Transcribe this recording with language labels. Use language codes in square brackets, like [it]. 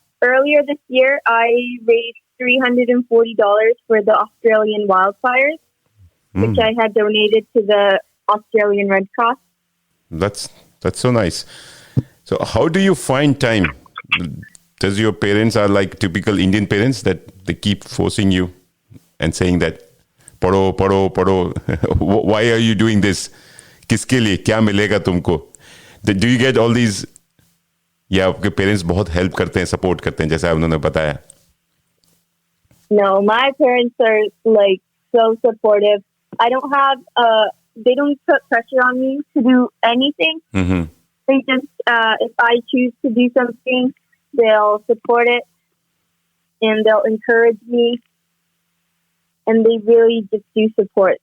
[en] Earlier this year, I raised $340 for the Australian wildfires, which I had donated to the Australian Red Cross. That's so nice. So how do you find time? Does your parents are like typical Indian parents that they keep forcing you and saying that [hi] पढ़ो पढ़ो पढ़ो [en] why are you doing this? [hi] किसके लिए क्या मिलेगा तुमको? [en] Do you get all these? [hi] या आपके पेरेंट्स बहुत हेल्प करते हैं, सपोर्ट करते हैं, जैसा उन्होंने बताया? [en] No, my parents are like so supportive. I don't have they don't put pressure on me to do anything. Mm-hmm. They just if I choose to do something, they'll support it and they'll encourage me, and they really just do support.